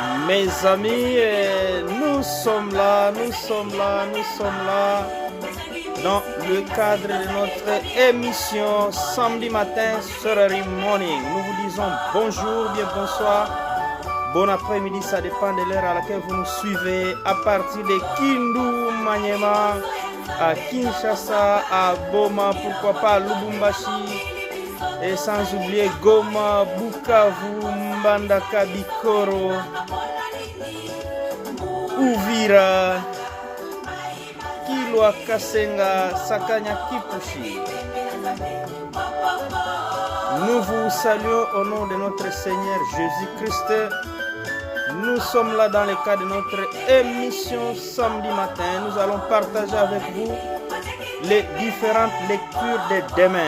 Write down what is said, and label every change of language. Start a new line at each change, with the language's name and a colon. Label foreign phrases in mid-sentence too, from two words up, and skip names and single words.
French: Mes amis, nous sommes là dans le cadre de notre émission samedi matin, Sorority Morning. Nous vous disons bonjour, bien bonsoir, bon après-midi, ça dépend de l'heure à laquelle vous nous suivez à partir de Kindu, Maniema, à Kinshasa, à Boma, pourquoi pas à Lubumbashi, et sans oublier Goma, Bukavu, Mbandaka, Bikoro, Uvira, Kilwa, Kasenga, Sakanya, Kipushi. Nous vous saluons au nom de notre Seigneur Jésus-Christ. Nous sommes là dans le cadre de notre émission samedi matin. Nous allons partager avec vous les différentes lectures de demain.